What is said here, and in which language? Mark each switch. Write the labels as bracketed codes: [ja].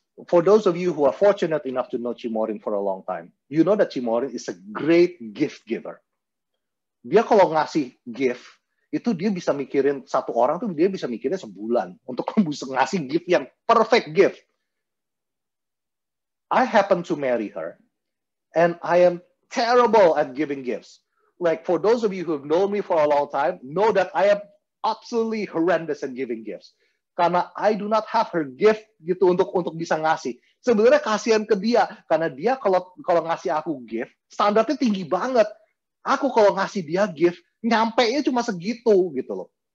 [en] For those of you who are fortunate enough to know Chimorin for a long time, you know that Chimorin is a great gift giver. [id] Dia kalau ngasih gift, itu dia bisa mikirin satu orang tuh dia bisa mikirin sebulan untuk ngasih gift yang [en] perfect gift. I happen to marry her, and I am terrible at giving gifts. like for those of you who have known me for a long time, know that I am absolutely horrendous in giving gifts. [id] Karena [en] I do not have her gift [id] gitu untuk bisa ngasih. Sebenarnya kasihan ke dia karena dia kalau ngasih aku gift, standarnya tinggi banget. Aku kalau ngasih dia gift, nyampe-nya cuma segitu gitu loh.